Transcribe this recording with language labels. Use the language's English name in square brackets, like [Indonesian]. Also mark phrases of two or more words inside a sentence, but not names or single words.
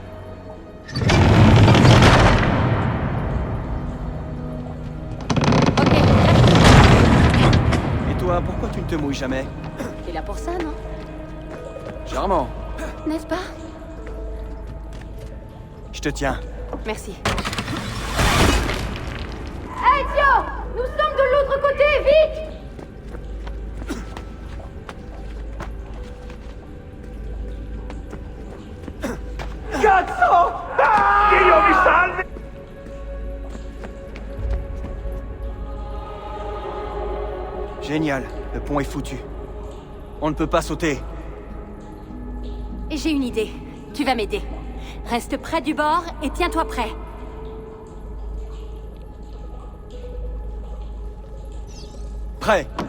[French] Et toi, pourquoi tu ne te mouilles jamais? T'es là pour ça, non? Charmant. N'est-ce pas? Je te tiens. Merci. Ezio! Nous sommes de l'autre côté, vite! [Italian] Cazzo! Dio mi salvi! [French] Génial, le pont est foutu. On ne peut pas sauter. J'ai une idée. Tu vas m'aider. Reste près du bord et tiens-toi prêt. Prêt.